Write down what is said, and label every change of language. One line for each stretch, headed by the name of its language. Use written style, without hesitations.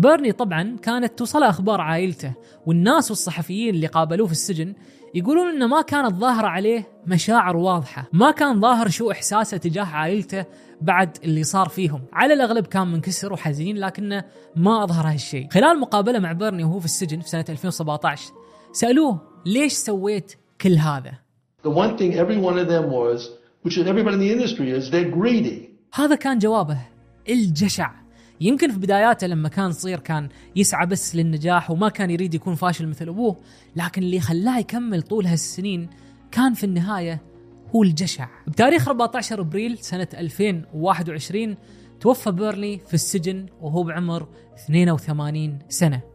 Arabic: بيرني طبعا كانت توصل أخبار عائلته، والناس والصحفيين اللي قابلوه في السجن يقولون انه ما كانت ظاهرة عليه مشاعر واضحة، ما كان ظاهر شو إحساسه تجاه عائلته بعد اللي صار فيهم. على الأغلب كان منكسر وحزين لكنه ما أظهر هالشيء. خلال مقابلة مع بيرني وهو في السجن في سنة 2017 سألوه ليش سويت كل هذا.
English: The one thing every one of them was, which is everybody in the industry is, they're greedy.
Arabic: هذا كان جوابه، الجشع. يمكن في بداياته لما كان صغير كان يسعى بس للنجاح وما كان يريد يكون فاشل مثل أبوه، لكن اللي خلاه يكمل طول هالسنين كان في النهاية هو الجشع. بتاريخ 14 أبريل سنة 2021 توفى بيرني في السجن وهو بعمر 82 سنة.